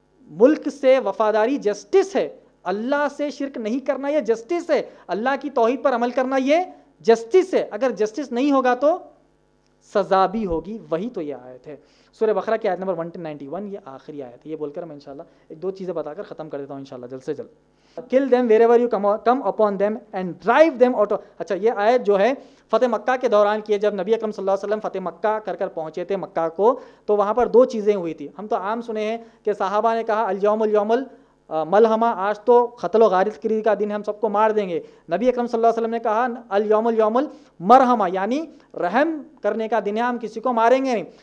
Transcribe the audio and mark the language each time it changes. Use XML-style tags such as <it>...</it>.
<ur>ملک سے وفاداری جسٹس ہے. اللہ سے شرک نہیں کرنا یہ جسٹس ہے. اللہ کی توحید پر عمل کرنا یہ جسٹس ہے. اگر جسٹس نہیں ہوگا تو سزا بھی ہوگی. وہی تو یہ آیت ہے. سورہ بقرہ کی آیت نمبر 191, یہ آخری آیت ہے. یہ بول کر میں انشاءاللہ 1-2 چیزیں بتا کر ختم کر دیتا ہوں انشاءاللہ جلد سے جلد.</ur> <en>Kill them wherever you come upon them and drive them out of.</en> <ur>اچھا, یہ آیت جو ہے فتح مکہ کے دوران کی ہے. جب نبی اکرم صلی اللہ علیہ وسلم فتح مکہ کر پہنچے تھے مکہ کو, تو وہاں پر 2 چیزیں ہوئی تھی. ہم تو عام سنے ہیں کہ صحابہ نے کہا الیوم ملحمہ، آج تو قتل و غارت گری کا دن ہے، ہم سب کو مار دیں گے. نبی اکرم صلی اللہ علیہ وسلم نے کہا الیوم الیوم المرحمہ، یعنی رحم کرنے کا دن ہے، ہم کسی کو ماریں گے نہیں.</ur>